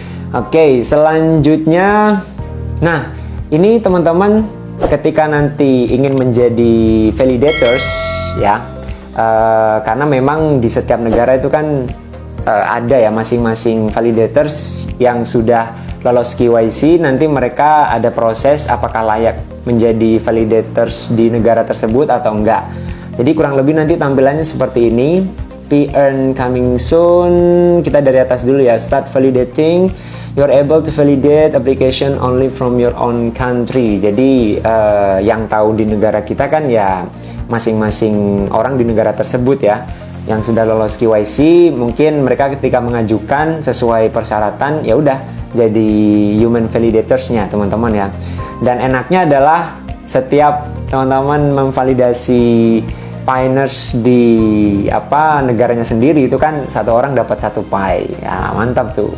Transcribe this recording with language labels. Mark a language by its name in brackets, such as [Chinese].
[Indonesian] Oke, selanjutnya, nah ini teman-teman ketika nanti ingin menjadi validators ya, karena memang di setiap negara itu kan ada ya masing-masing validators yang sudah lolos KYC. Nanti mereka ada proses apakah layak menjadi validators di negara tersebut atau enggak. Jadi kurang lebih nanti tampilannya seperti ini. [English] P-Earn coming soon. [Indonesian] Kita dari atas dulu ya. [English] Start validating. You're able to validate application only from your own country. [Indonesian] Jadi yang tahu di negara kita kan ya masing-masing orang di negara tersebut ya, yang sudah lolos KYC. Mungkin mereka ketika mengajukan sesuai persyaratan ya udah jadi human validators-nya teman-teman ya. Dan enaknya adalah setiap teman-teman memvalidasi pioneers di negaranya sendiri, itu kan satu orang dapat 1 Pi ya, mantap tuh.